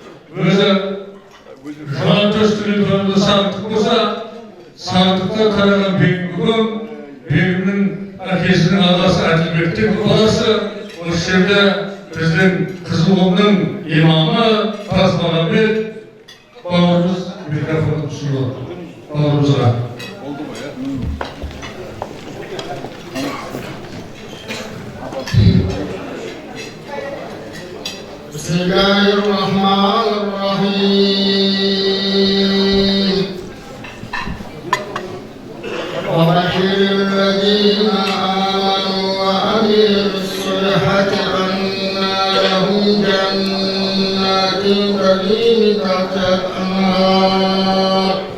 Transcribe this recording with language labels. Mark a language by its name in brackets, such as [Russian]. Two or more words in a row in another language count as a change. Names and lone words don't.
[Kazakh] өзі жалаңтөстігін көрді сағындық болса, сағындықта қараған бегім бегімнің әкесінің ағасы әділбектің баласы осы жерде біздің Қызылқұмның имамы Тасмағамбет бауырымыз микрофон ұсынып бауырымызға. [Arabic] بسم الله الرحمن الرحيم وبشر الذين آمنوا وعملوا الصالحات أن لهم جنات تجري من تحتها الأنهار